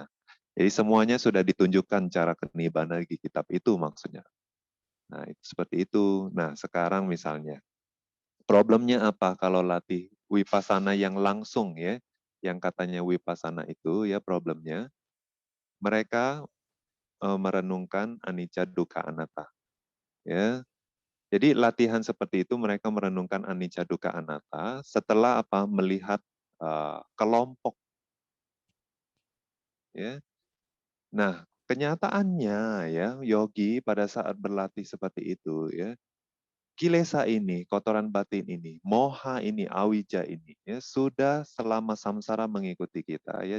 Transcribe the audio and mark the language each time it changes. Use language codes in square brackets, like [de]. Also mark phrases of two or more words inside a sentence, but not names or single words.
[id] Jadi semuanya sudah ditunjukkan cara kenibbana di kitab itu maksudnya. Nah, itu seperti itu. Nah, sekarang misalnya problemnya apa kalau latih wipasana yang langsung ya, yang katanya wipasana itu ya problemnya mereka merenungkan [pi] anicca dukkha anatta. [id] Ya. Jadi latihan seperti itu mereka merenungkan [pi] anicca dukkha anatta [id] setelah melihat kelompok ya. Nah, kenyataannya ya yogi pada saat berlatih seperti itu ya, kilesa ini, kotoran batin ini, moha ini, awija ini ya sudah selama samsara mengikuti kita ya.